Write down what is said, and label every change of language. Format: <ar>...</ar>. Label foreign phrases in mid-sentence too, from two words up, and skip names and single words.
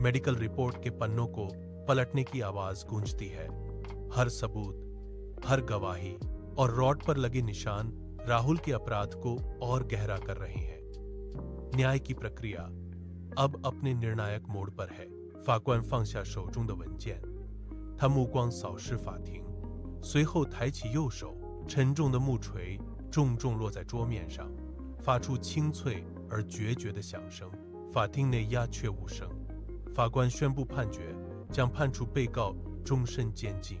<hi>मेडिकल रिपोर्ट के पन्नों को पलटने की आवाज गूंजती है। हर सबूत, हर गवाही और रॉड पर लगे निशान राहुल के अपराध को और गहरा कर रहे हैं। न्याय की प्रक्रिया अब अपने निर्णायक मोड़ पर है।</hi> <zh>法官放下手中的文件，他目光扫视法庭，随后抬起右手，沉重的木锤重重落在桌面上，发出清脆而决绝的响声。法庭内鸦雀无声。法官宣布判决，将判处被告终身监禁。</zh>